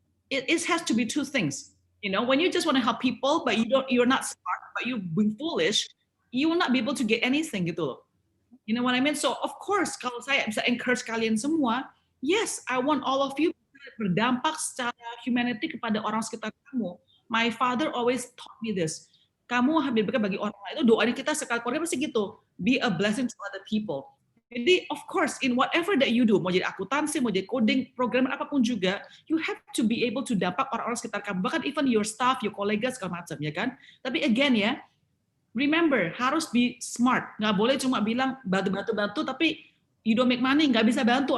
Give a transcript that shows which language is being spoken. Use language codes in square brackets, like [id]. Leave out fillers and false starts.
[en] It has to be two things. You know, when you just want to help people, but you're not smart, but you're being foolish, you will not be able to get anything gitu loh. You know what I mean? So of course, [id] kalau saya bisa [en] encourage kalian semua, yes, I want all of you [id] berdampak secara humanity kepada orang sekitar kamu. [en] My father always taught me this. [id] Kamu habis berkah bagi orang lain. Itu doanya kita sekali keluarga pasti gitu. [en] Be a blessing to other people. Jadi of course in whatever that you do, [id] mau jadi akuntansi, mau jadi coding, programmer apapun juga, [en] you have to be able to [id] dampak orang-orang sekitar kamu. Bahkan [en] even your staff, your [id] kolega segala macam ya kan. Tapi again ya, remember, harus [en] be smart. [id] Nggak boleh cuma bilang bantu-bantu, tapi [en] you don't make money, [id] nggak bisa bantu.